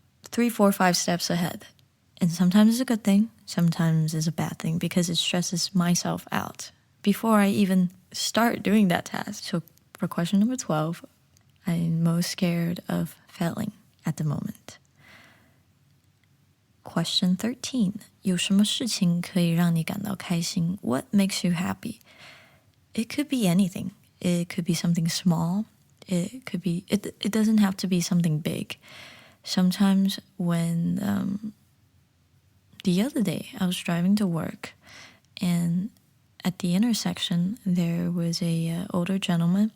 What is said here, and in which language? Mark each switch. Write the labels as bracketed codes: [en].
[en] 3, 4, 5 steps ahead. And sometimes it's a good thing, sometimes it's a bad thing because it stresses myself out before I even start doing that task. So for question number 12, I'm most scared of failing at the moment. Question 13, [zh] 有什么事情可以让你感到开心? [en] What makes you happy? It could be anything. It could be something small. It doesn't have to be something big. Sometimes when the other day I was driving to work, and at the intersection there was a older gentleman.